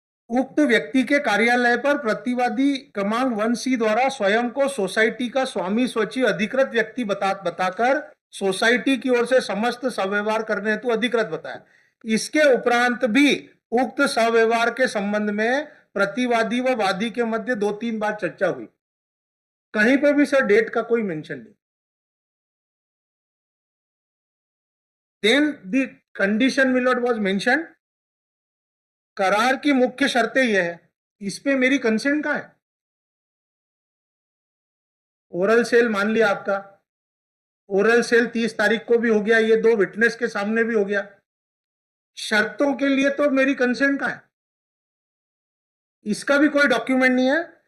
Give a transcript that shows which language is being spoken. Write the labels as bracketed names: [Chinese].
[Hindi] उक्त व्यक्ति के कार्यालय पर प्रतिवादी क्रमांक 1C द्वारा स्वयं को सोसाइटी का स्वामी स्वची अधिकृत व्यक्ति बताकर सोसाइटी की ओर से समस्त सव्यवहार करने हेतु अधिकृत बताया. इसके उपरांत भी उक्त सव्यवहार के संबंध में प्रतिवादी व वादी के मध्य 2-3 बार चर्चा हुई. कहीं पर भी सर डेट का कोई मेंशन नहीं. [English] Then the condition, my lord, was mentioned. [Hindi] करार की मुख्य शर्तें यह है. इस पे मेरी कंसेंट कहां है? ओरल सेल मान लिया आपका. ओरल सेल 30 तारीख को भी हो गया, ये 2 विटनेस के सामने भी हो गया. शर्तों के लिए तो मेरी कंसेंट कहां है? इसका भी कोई डॉक्यूमेंट नहीं है.